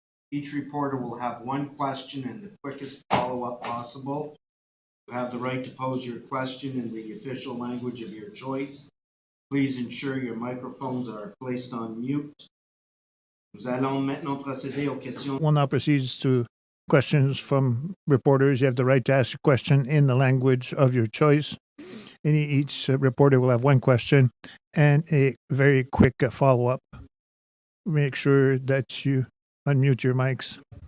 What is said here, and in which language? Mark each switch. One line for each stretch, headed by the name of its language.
English: Each reporter will have one question and the quickest follow-up possible. You have the right to pose your question in the official language of your choice. Please ensure your microphones are placed on mute.
French: Nous allons maintenant procéder aux questions.
English: We'll now proceed to questions from reporters. You have the right to ask a question in the language of your choice. Each reporter will have one question and a very quick follow-up. Make sure that you unmute your mics.